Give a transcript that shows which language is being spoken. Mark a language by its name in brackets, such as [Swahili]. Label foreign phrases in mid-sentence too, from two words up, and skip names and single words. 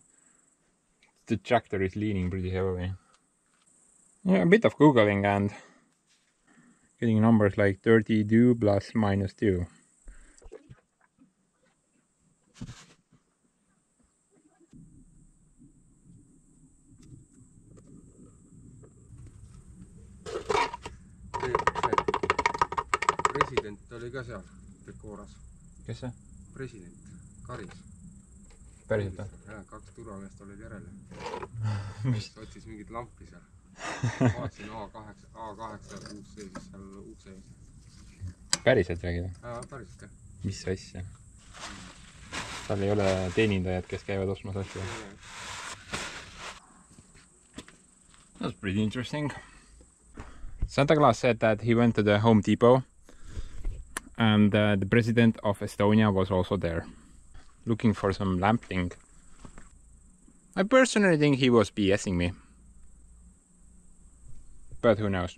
[English] The tractor is leaning pretty heavily. Yeah, a bit of googling and getting numbers like 32 plus minus 2. [Estonian] President oli ka seal dekooras. Kes see? President, Karis. Päriselt või? Jaa, 2 turvameest olid järele. Otsis mingit lampi seal. Vaatasin A8 uus sees seal ukse ees. Päriselt räägid? Jaa, päriselt jah. Mis asja? Seal ei ole teenindajad, kes käivad ostmas asju? [English] That's pretty interesting. Santa Claus said that he went to the Home Depot and the president of Estonia was also there looking for some lamp thing. I personally think he was BSing me, but who knows.